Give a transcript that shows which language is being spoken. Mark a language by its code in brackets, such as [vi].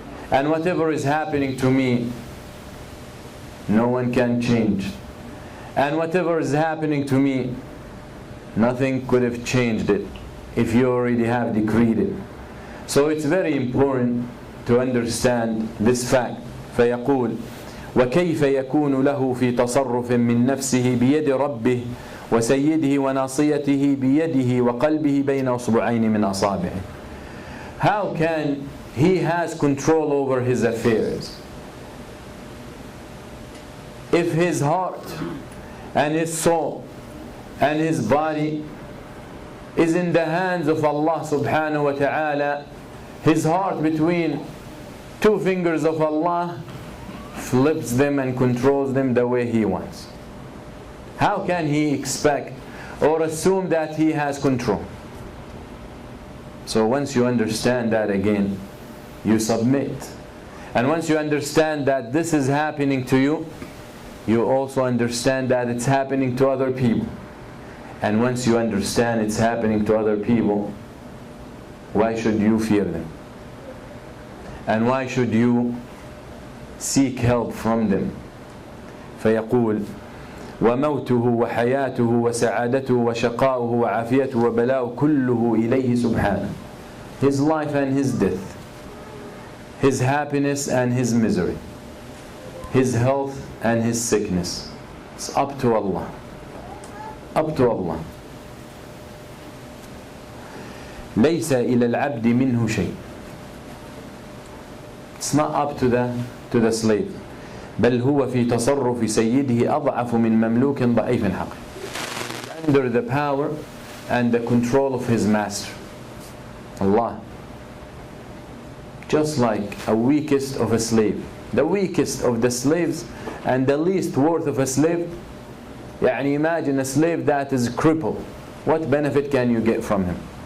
[en] And whatever is happening to me, no one can change. And whatever is happening to me, nothing could have changed it if you already have decreed it. So it's very important to understand this fact. [ar] فيقول وكيف يكون له في تصرف من نفسه بيد ربه وسيده وناصيته بيده وقلبه بين أصبعين من أصابعه. [en] How can he has control over his affairs if his heart and his soul and his body is in the hands of Allah subhanahu wa ta'ala? His heart between two fingers of Allah flips them and controls them the way he wants. How can he expect or assume that he has control? So once you understand that, again, you submit. And once you understand that this is happening to you, you also understand that it's happening to other people. And once you understand it's happening to other people, why should you fear them? And why should you seek help from them? [ar] فيقول وموته وحياته وسعادته وشقاؤه وعافيته وبلاؤه كله إليه سبحانه. [en] His life and his death, his happiness and his misery, his health and his sickness, It's up to Allah. Up to Allah. [ar] ليس إلى العبد منه شيء. [en] It's not up to the slave. [ar] بل هو في تصرف سيده أضعف من مملوك ضعيف حقير. [en] Under the power and the control of his master, Allah. Just like a weakest of a slave. The weakest of the slaves and the least worth of a slave. يعني imagine a slave that is crippled. What benefit can you get from him?